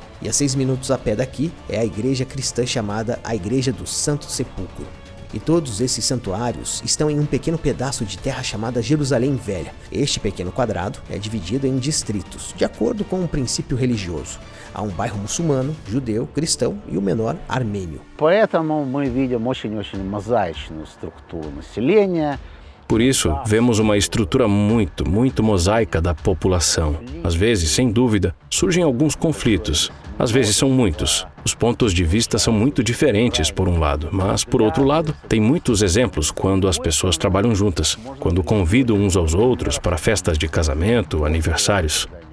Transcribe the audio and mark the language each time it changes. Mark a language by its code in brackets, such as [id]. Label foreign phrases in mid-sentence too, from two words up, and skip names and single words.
[pt] E a 6 minutos a pé daqui é a igreja cristã chamada a Igreja do Santo Sepulcro. E todos esses santuários estão em um pequeno pedaço de terra chamada Jerusalém Velha. Este pequeno quadrado é dividido em distritos, de acordo com um princípio religioso. Há um bairro muçulmano, judeu, cristão e o menor armênio. [ru] Поэтому мы видим очень-очень мозаичную структуру населения. [pt] Por isso, vemos uma estrutura muito mosaica da população. Às vezes, sem dúvida, surgem alguns conflitos. Às vezes são muitos. Os pontos de vista são muito diferentes, por um lado. Mas, por outro lado, tem muitos exemplos quando as pessoas trabalham juntas, quando convidam uns aos outros para festas de casamento, aniversários.